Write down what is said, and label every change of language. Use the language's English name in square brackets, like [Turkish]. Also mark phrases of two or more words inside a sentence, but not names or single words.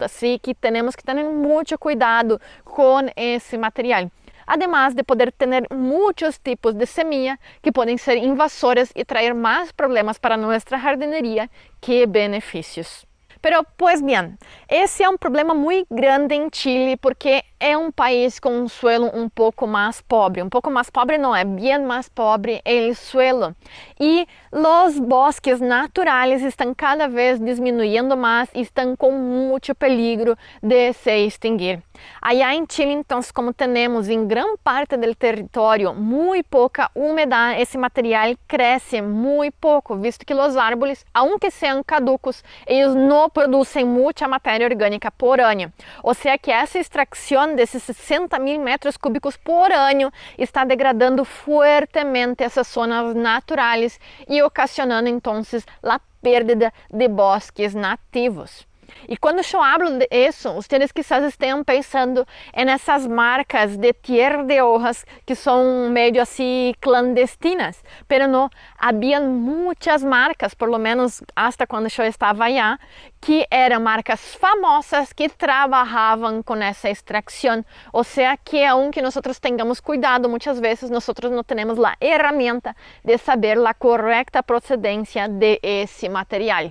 [Portuguese] Assim que temos que ter muito cuidado com esse material. Además de poder ter muitos tipos de semilla que podem ser invasoras e trazer mais problemas para nossa jardineria que benefícios. [Spanish] Pero, pues bien, [Portuguese] esse é um problema muito grande em Chile porque é um país com um suelo um pouco mais pobre. Um pouco mais pobre não, é bem mais pobre o suelo. E os bosques naturais estão cada vez diminuindo mais e estão com muito perigo de se extinguir. Allá em Chile, então, como temos em grande parte do território muito pouca umidade, esse material cresce muito pouco, visto que os árvores, aunque sejam caducos, eles não [Spanish] producen mucha [Portuguese] matéria orgânica por ano. Ou seja que essa extração desses 60.000 metros cúbicos por ano está degradando fuertemente essas zonas naturais e ocasionando então a perda de bosques nativos. E quando eu hablo de isso, vocês quizás estejam pensando nessas marcas de [Spanish] tierra de hojas [Portuguese] que são meio assim clandestinas, mas não, havia muitas marcas, [Spanish] por lo menos [Portuguese] até quando eu estava allá, que eram marcas famosas que trabalhavam com essa extração. Ou seja, que aunque nós tenhamos cuidado, muitas vezes nós não temos a ferramenta de saber a correta procedência de esse material.